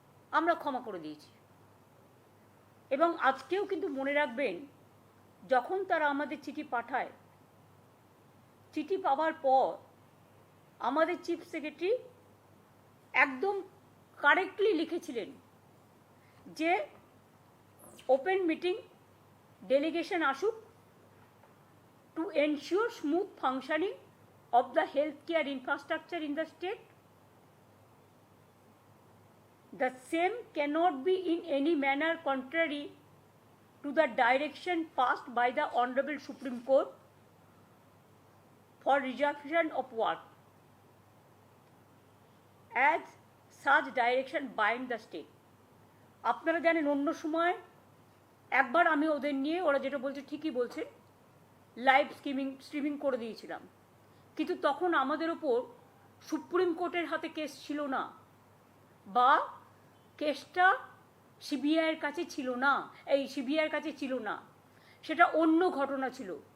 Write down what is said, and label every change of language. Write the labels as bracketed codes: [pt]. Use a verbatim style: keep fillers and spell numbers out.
[bn] আমরা ক্ষমা করে দিয়েছি। এবং আজকেও কিন্তু মনে রাখবেন, যখন তারা আমাদের চিঠি পাঠায়, চিঠি পাওয়ার পর আমাদের চিফ সেক্রেটারি একদম কারেক্টলি লিখেছিলেন যে ওপেন মিটিং, ডেলিগেশন আসুক [en] To ensure smooth functioning of the healthcare infrastructure in the state. The same cannot be in any manner contrary to the direction passed by the Honorable Supreme Court for resumption of work, as such direction bind the state. [bn] আপনারা জানেন, অন্য সময় একবার আমি ওদের নিয়ে, ওরা যেটা বলছে ঠিকই বলছে, লাইভ স্ট্রিমিং স্ট্রিমিং করে দিয়েছিলাম, কিন্তু তখন আমাদের ওপর সুপ্রিম কোর্টের হাতে কেস ছিল না বা কেসটা সিবিআইয়ের কাছে ছিল না, এই সিবিআইয়ের কাছে ছিল না, সেটা অন্য ঘটনা ছিল।